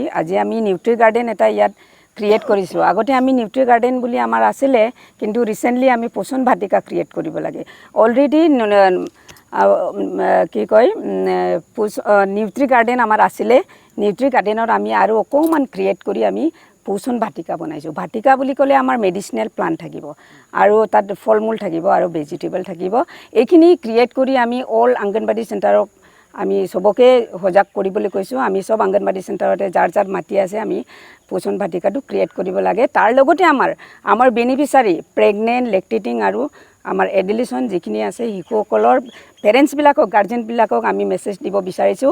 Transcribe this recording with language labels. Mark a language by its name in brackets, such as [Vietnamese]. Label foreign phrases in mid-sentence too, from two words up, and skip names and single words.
[Assamese] আজি আমি [English] nutri garden [Assamese] এটা ইয়াত ক্ৰিয়েট কৰিছোঁ। আগতে আমি [English] nutri garden [Assamese] বুলি আমাৰ আছিলে, কিন্তু ৰিচেণ্টলি আমি পোষণ ভাটিকা ক্ৰিয়েট কৰিব লাগে। অলৰেডী কি কয় [English] nutri garden [Assamese] আমাৰ আছিলে, [English] nutri gardenৰ [Assamese] আমি আৰু অকমান ক্ৰিয়েট কৰি আমি পোষণ ভাটিকা বনাইছোঁ। ভাটিকা বুলি ক'লে আমাৰ [English] medicinal plant [Assamese] থাকিব আৰু তাত ফল মূল থাকিব আৰু ভেজিটেবল থাকিব। এইখিনি ক্ৰিয়েট কৰি আমি অল আংগনবাড়ী সেন্টাৰক আমি সবকে সজাগ কৰিবলৈ কৈছো। আমি সব আংগনবাড়ী সেন্টাৰতে যাৰ যাৰ মাটি আছে আমি পোষণ ভাটিকাটো ক্ৰিয়েট কৰিব লাগে। তাৰ লগতে আমাৰ [English] beneficiary pregnant, lactating [Assamese] আৰু আমাৰ এডুলেশ্যন যিখিনি আছে শিশুসকলৰ পেৰেণ্টছ বিলাকক গাৰ্জেন বিলাকক আমি মেছেজ দিব বিচাৰিছো।